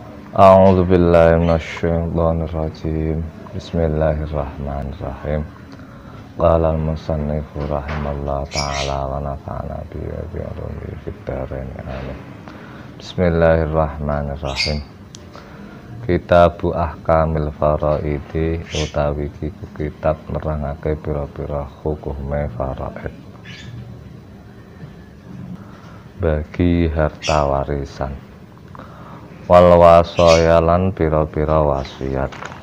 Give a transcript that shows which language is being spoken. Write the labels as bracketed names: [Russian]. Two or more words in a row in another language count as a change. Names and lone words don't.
[Arabic] أعوذ بالله من الشيطان الرجيم. بسم الله الرحمن الرحيم. قال المصنف رحمه الله تعالى ونفعنا به وبعلوم في الدارين آمين. بسم الله الرحمن الرحيم. كتاب أحكام الفرائض [Javanese] utawi kitab nerangake pira-pira hukume faraid bagi harta warisan. [Arabic] والوصايا [Javanese] lan pira-pira wasiat.